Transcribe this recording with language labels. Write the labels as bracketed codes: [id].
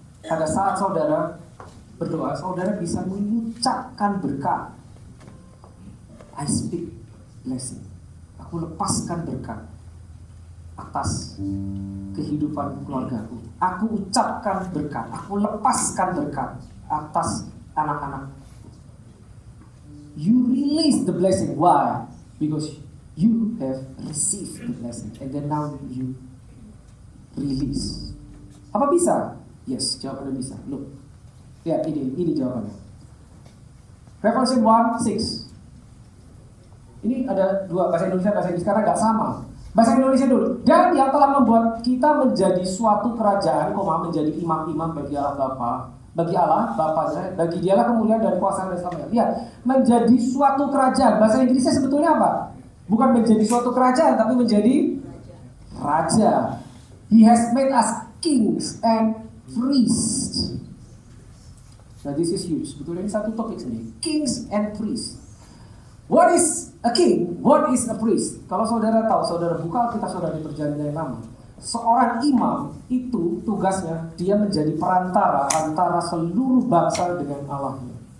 [id] Pada saat saudara berdoa, saudara bisa mengucapkan berkat. [en] I speak blessing. [id] Aku lepaskan berkat atas kehidupan keluargaku. Aku ucapkan berkat. Aku lepaskan berkat atas anak-anak. [en] You release the blessing. Why? Because you have received the blessing. And then now you release. [id] Apa bisa? Yes, jawabannya bisa. Look. Ya, ini jawabannya. [en] Revelation 1:6. [id] Ini ada dua, bahasa Indonesia, bahasa Inggris, karena gak sama. Bahasa Indonesia dulu. Dan yang telah membuat kita menjadi suatu kerajaan, menjadi imam-imam bagi Allah Bapa, bagi Allah Bapanya, bagi Dialah kemuliaan dan kuasa dan selamanya. Lihat, menjadi suatu kerajaan. Bahasa Inggrisnya sebetulnya apa? Bukan menjadi suatu kerajaan, tapi menjadi raja. [en] He has made us kings and priests. Nah, this is huge. [id] Sebetulnya ini satu topik sendiri. [en] Kings and priests. What is a king? What is a priest? [id] Kalau saudara tahu, saudara buka Alkitab saudara di Perjanjian Lama. Seorang imam itu tugasnya dia menjadi perantara antara seluruh bangsa dengan Allahnya.